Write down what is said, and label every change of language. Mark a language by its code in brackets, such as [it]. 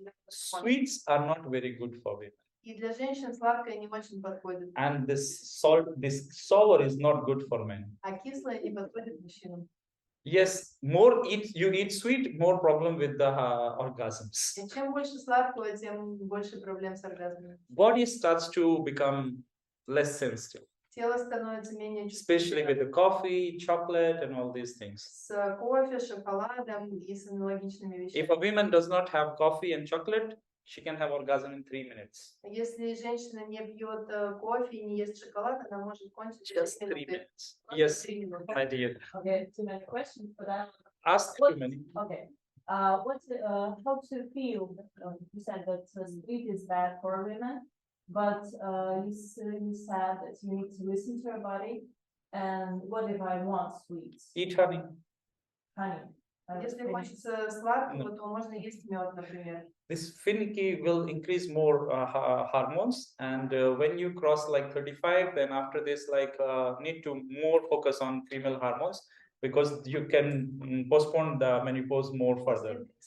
[en] Sweets are not very good for women. [ru] И для женщин сладкое не очень подходит. [en] And this sour is not good for men. [ru] А кислое не подходит мужчинам. [en] Yes, more you eat sweet, more problem with the orgasms. [ru] И чем больше сладкого, тем больше проблем с оргазмом. [en] Body starts to become less sensitive. [ru] Тело становится менее [en] Especially with the coffee, chocolate, and all these things. [ru] С кофе, шоколадом и с аналогичными вещами. [en] If a woman does not have coffee and chocolate, she can have orgasm in 3 minutes. [ru] Если женщина не пьет кофе и не ест шоколад, она может кончить [en] Just 3 minutes. Yes, I did. Okay, too many questions, but Ask too many. okay. How to feel? You said that sweet is bad for women, but you said that you need to listen to your body. And what if I want sweets? Eat honey. Honey. [ru] Если хочется сладкого, то можно есть мед, например. [en] This finicky will increase more hormones, and when you cross like 35, then after this, like need to more focus on female hormones, because you can postpone the menopause more further.